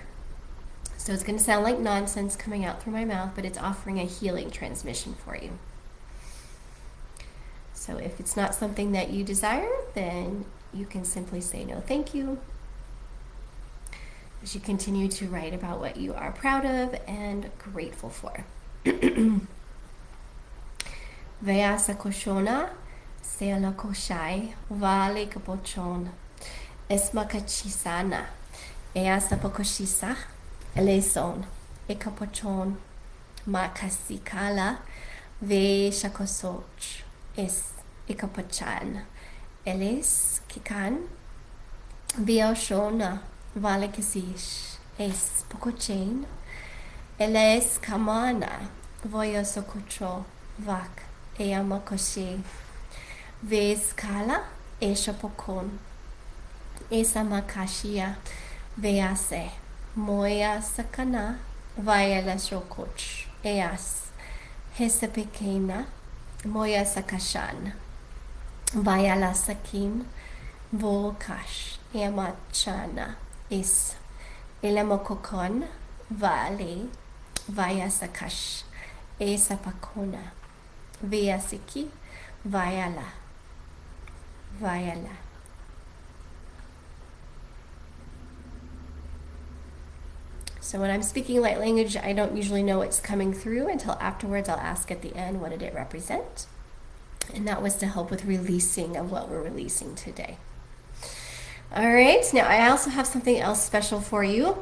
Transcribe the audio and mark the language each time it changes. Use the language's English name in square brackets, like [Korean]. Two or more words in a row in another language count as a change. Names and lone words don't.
[English] So it's going to sound like nonsense coming out through my mouth, but it's offering a healing transmission for you. So if it's not something that you desire, then you can simply say no thank you. as you continue to write about what you are proud of and grateful for. Veasa koshona, seala koshai, vale kapochon, esmakachisana, easa pokoshisa, eleson, ekapochon, makasikala, ve shakosoch, es ekapochan, eles kikan, Vioshona, Valekasish, Es Pokochain, Eles Kamana, Voyosokocho, Vak, Eamakoshi, Ves Kala, Eshapokon, Esamakashia, Vease, Moya Sakana, Vayala Shokoch, Eas, Hesapekena, Moya Sakashan, Vayala Sakim, Volkash. Yamachana is Elamokokon Vale Vayasakash Esapakona Vyasiki Vayala Vayala. So when I'm speaking light language, I don't usually know what's coming through until afterwards. I'll ask at the end, what did it represent? And that was to help with releasing of what we're releasing today. All right, now I also have something else special for you.